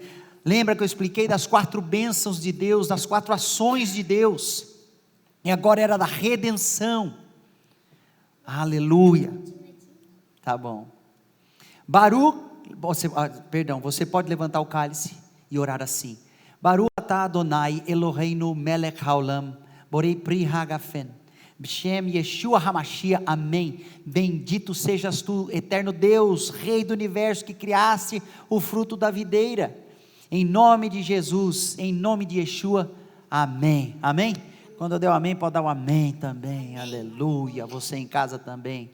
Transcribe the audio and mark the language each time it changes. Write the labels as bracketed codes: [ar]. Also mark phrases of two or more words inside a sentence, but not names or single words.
[pt] Lembra que eu expliquei das 4 bênçãos de Deus, das 4 ações de Deus, e agora era da redenção. Aleluia. Tá bom. Você pode levantar o cálice e orar assim: [he] ברוך אתה אדוני אלוהינו מלך העולם, בורא פרי הגפן, בשם ישוע המשיח, [pt] amém. Bendito sejas tu, eterno Deus, Rei do universo, que criaste o fruto da videira. Em nome de Jesus, em nome de Yeshua, amém. Amém? Quando eu der o amém, pode dar o amém também. Aleluia. Você em casa também.